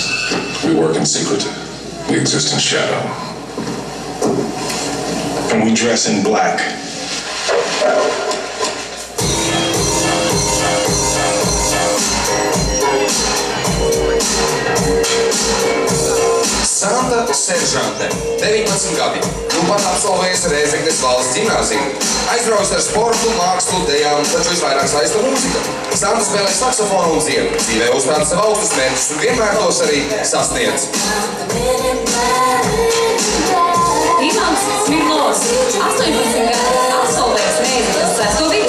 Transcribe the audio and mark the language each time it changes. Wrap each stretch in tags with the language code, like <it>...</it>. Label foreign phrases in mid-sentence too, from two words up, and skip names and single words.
<en>We work in secret. We exist in shadow. And we dress in black.</en> <lv>Santa seržante, 19 gadi, nu pat absolvējas Rēzeknes valsts ģimnāziju. Aizbraucis ar sportu, mākslu, dejām, taču visvairāk saista mūzika. Santa spēlē saksofonu un dziedu, dzīvē uzstāda sev augstus mērķus un vienmēr tos arī sasniedz. Ivans Smirnovs, 18 gadu, absolvējis Rēzeknes 6.</lv>